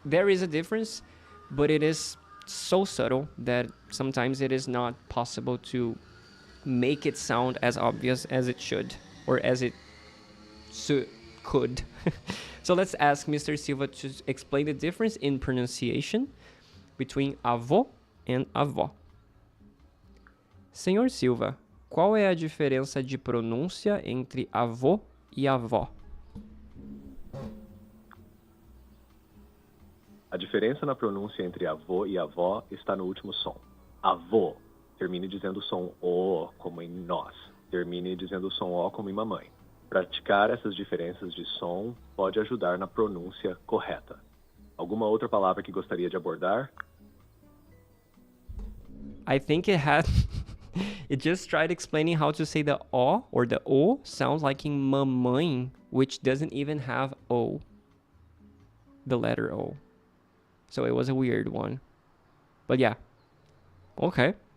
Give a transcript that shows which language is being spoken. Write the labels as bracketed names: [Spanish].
[English] There is a difference, but it is so subtle that sometimes it is not possible to make it sound as obvious as it should, or as it could. So let's ask Mr. Silva to explain the difference in pronunciation between avô and avó. [Portuguese] Senhor Silva, qual é a diferença de pronúncia entre avô e avó? A diferença na pronúncia entre avô e avó está no último som. Avô, termine dizendo o som O como em nós. Termine dizendo o som O como em mamãe. Praticar essas diferenças de som pode ajudar na pronúncia correta. Alguma outra palavra que gostaria de abordar? [English] I think it had... It just tried explaining how to say the O or the O sounds like in mamãe, which doesn't even have O. The letter O. So it was a weird one. But yeah. Okay.